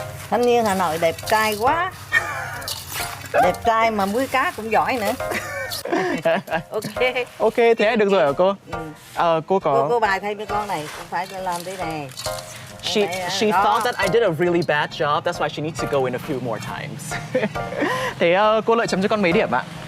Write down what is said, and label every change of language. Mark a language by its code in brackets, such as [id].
[vi] Thanh niên Hà Nội đẹp trai quá. Đẹp trai mà muối cá cũng giỏi nữa. Ok. Ok, thế được rồi hả cô? Cô có... Cô bài thay với con này, cũng phải làm thế này. [en] She thought that I did a really bad job, that's why she needs to go in a few more times. [vi] Thế cô Lợi chấm cho con mấy điểm ạ?